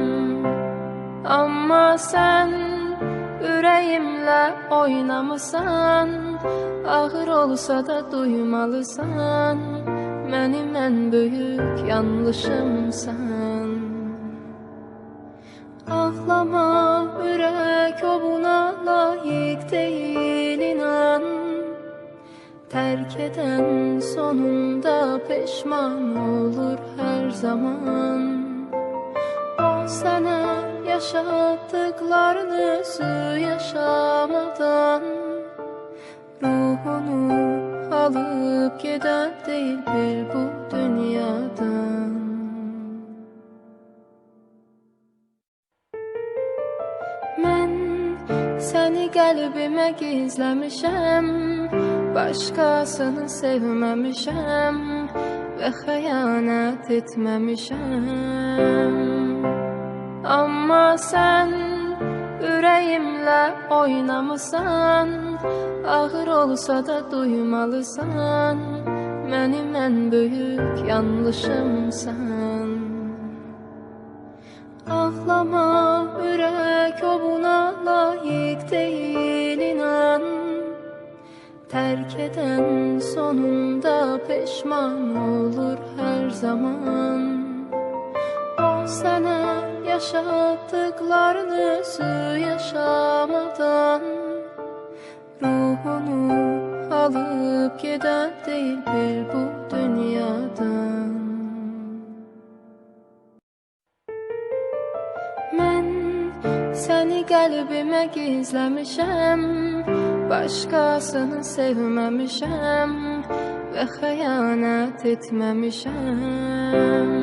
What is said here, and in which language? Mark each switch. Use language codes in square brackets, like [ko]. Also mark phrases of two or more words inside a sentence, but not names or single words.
[az] Amma sən ürəyimlə oynamısan, ağır olsa da duymalısan mənim ən böyük yanlışımsan. Ağlama, ürək o buna layiq deyil, inan. [tr] Terk eden sonunda peşman olur her zaman. O sana yaşattıklarını yaşamadan ruhunu alıp giden değil bir bu dünyadan. [az] Mən səni qəlbimə gizləmişəm, başqasını sevməmişəm və xəyanət etməmişəm. Amma sən ürəyimlə oynamısan, ağır olsa da duymalısan mənim ən böyük yanlışımsan. Ağlama, ürək o buna layiq deyil, inan. [tr] Terk eden sonunda peşman olur her zaman. O sana yaşattıklarını yaşamadan ruhunu alıp giden değil bir bu dünyadan. [az] Mən səni qəlbimə gizləmişəm, başqasını sevməmişəm və xəyanət etməmişəm.